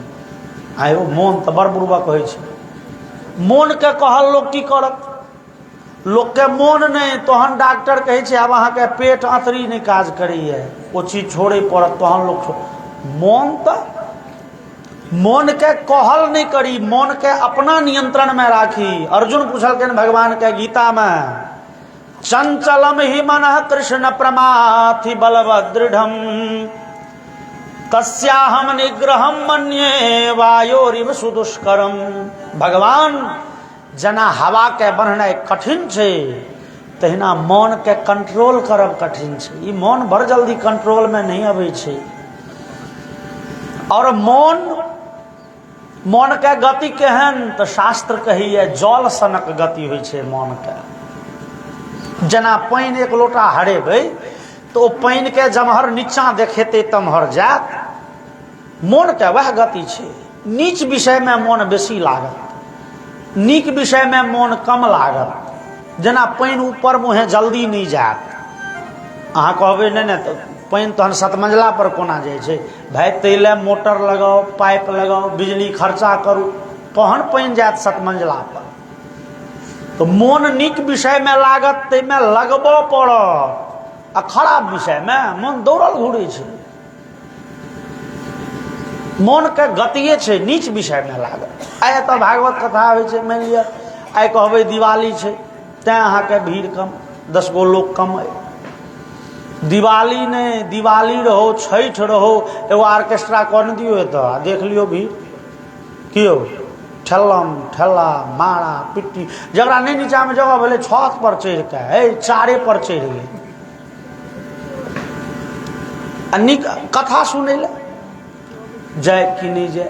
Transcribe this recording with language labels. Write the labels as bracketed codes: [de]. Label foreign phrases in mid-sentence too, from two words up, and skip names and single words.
[mai] आइ ओ मोन तऽ बड़ बुर्बक होइ छै। मोन के कहल लोक की करत? लोक के मोन नहीं, तहन डॉक्टर कहै छै आब अहाँ के पेट अतरी नहीं काज करैए, ओ चीज छोड़े पड़त, तहन लोक मोन तऽ मन के कहल नहीं करी, मन के अपना नियंत्रण में राखी। अर्जुन पूछलखिन भगवान के गीता में, [sa] चंचलम ही मन कृष्ण प्रमाथि बलवदृढ़ तस्याहम निग्रहम मन्ये वायोरिव सुदुष्करम। [mai] भगवान जना हवा के बननाइ कठिन छे, तहिना मन के कंट्रोल करब कठिन छे। ई मन बड़ जल्दी कंट्रोल में नहीं अबै छे। और मन के गति केहन, तो शास्त्र कहिए जल सनक गति होइ छे मन के। जना पानि एक लोटा हरेबै तो ओ पानि के जमहर नीचा देखेते तमहर जात, मन के वह गति छे। नीच विषय में मन बेसी लागत, नीक विषय में मन कम लागत। जना पानि ऊपर मुहे जल्दी नहीं जात। अहाँ कहबै नहीं तो पानि तहन 7 मंजिला पर कोना जाइ छै, भाई तैले मोटर लगाओ, पाइप लगाओ, बिजली खर्चा करू, तहन पानि जात 7 मंजिला पर। तो मन नीक विषय में लागत, तै में लगबो पड़त। आ खराब विषय में मन दौड़ल घूरे छे। मन के गतिये छे नीच विषय में लागत। आइ तो भागवत कथा होइ छे, मान लिअ आइ कहबै दिवाली छे, तैं अहाँ के भीड़ कम, 10 गो लोग कम अइ। दिवाली ने दिवाली रहो, छठ रहो, एगो ऑर्केस्ट्रा कर दियो तो देख लियो भीड़ कियो ठेलम ठेला मारा पिट्टी। जरा नहीं नीचा में जगह भले छत पर चढ़ के चारे पर चढ़ गए निक कथा सुने ले जाए कि नहीं जाए।